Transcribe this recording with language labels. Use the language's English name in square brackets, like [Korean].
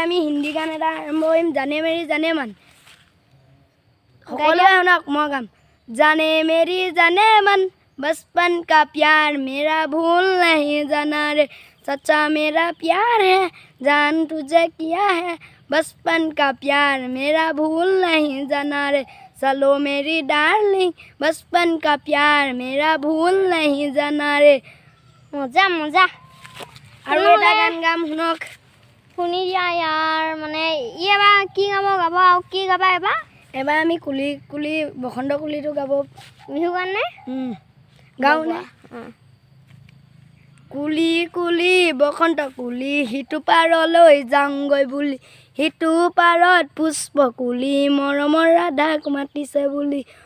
[Assamese] আমি হিন্দী গান এটা আৰম্ভ কৰিম, জানে মেৰি জানে মান। সকলোৱে শুনক, মই গাম। [Hindi] জানে মেৰি জানে মান बचपन का प्यार मेरा भूल नहीं जाना रे सच्चा मेरा प्यार है जान तुझे किया है बचपन का प्यार मेरा भूल नहीं जाना रे चलो मेरी डार्लिंग बचपन का प्यार मेरा भूल नहीं जाना रे [Assamese] মজা মজা আৰু এটা গান গাম, শুনক। শুনি দিয়া ইয়াৰ মানে এবাৰ কি গাব আৰু কি গাবা এবাৰ আমি কুলি কুলি বসন্ত কুলিটো গাব। বিহু গান নে? গাওঁ নে? কুলি কুলি বসন্ত কুলি সিটো পাৰলৈ যাওঁগৈ বুলি সিটো পাৰত পুষ্প কুলি মৰমৰ ৰাধাক মাতিছে বুলি